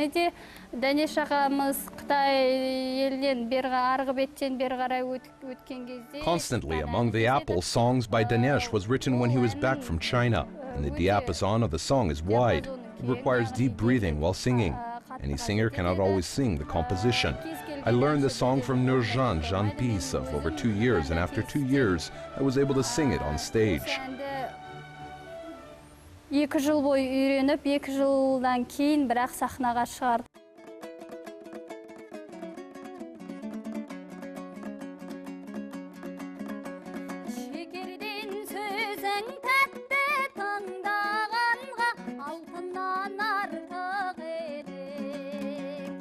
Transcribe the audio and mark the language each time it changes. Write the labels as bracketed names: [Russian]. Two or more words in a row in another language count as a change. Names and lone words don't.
[Kazakh] де Дәнеш ағамыз Қытай елден арғы беттен бері қарай өткен кезде. [English] Constantly Among the Apples songs by Dinesh was written when he was back from China, and the diapason of the song is wide. It requires deep breathing while singing. Any singer cannot always sing the composition. I learned the song from Ulzhan Aglakova over 2 years, and after 2 years I was able to sing it on stage. [Kazakh] 2 жыл бойы үйреніп, 2 жылдан кейін бірақ сахнаға шығарды. Шекерден сөзің тәтті таңдағанға алтыннан артық едік.